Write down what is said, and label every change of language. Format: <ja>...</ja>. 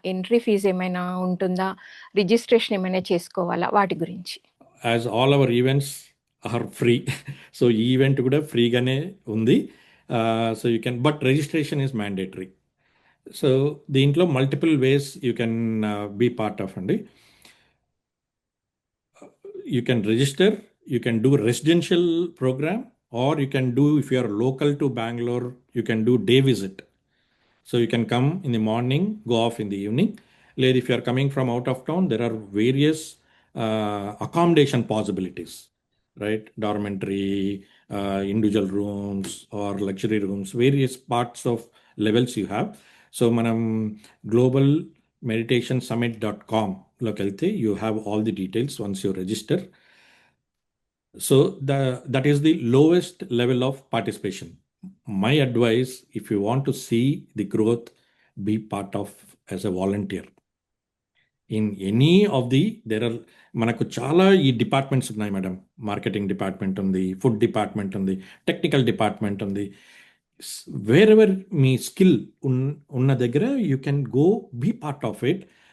<te>Entry fee ఏమైనా ఉంటుందా? Registration ఏమైనా చేసుకోవాలా? వాటి గురించి.</te> <en>As all our events are free. So</en> <te>ఈ ఈవెంట్ కూడా ఫ్రీగానే ఉంది.</te> <en>So you can, but registration is mandatory. So దీంట్లో multiple ways you can be part of అండి. You can register, you can do residential program, or you can do, if you are local to Bangalore, you can do day visit. So you can come in the morning, go off in the evening. Like if you are coming from out of town, there are various accommodation possibilities, right? Dormitory, individual rooms or luxury rooms, various parts of levels you have. So manam globalmeditationsummit.com look వెళ్తే you have all the details once you register. So that is the lowest level of participation. My advice, if you want to see the growth, be part of as a volunteer. In any of the there are,</en> <te>మనకు చాలా ఈ departments ఉన్నాయి madam. Marketing department ఉంది, food department ఉంది, technical department ఉంది.</te> <en>Wherever మీ skill ఉన్న దగ్గర you can go be part of it.</en>